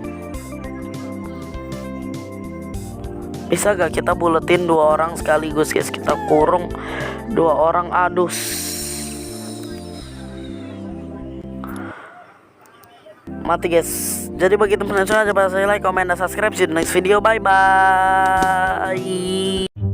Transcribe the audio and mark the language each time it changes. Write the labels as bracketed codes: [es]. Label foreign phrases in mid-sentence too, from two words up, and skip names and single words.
[id] Bisa gak kita buletin 2 orang sekaligus guys? Kita kurung 2 orang, adus. Mati guys. Jadi bagi teman-teman yang suka, coba saya like, comment, dan subscribe. [en] See you next video. Bye bye.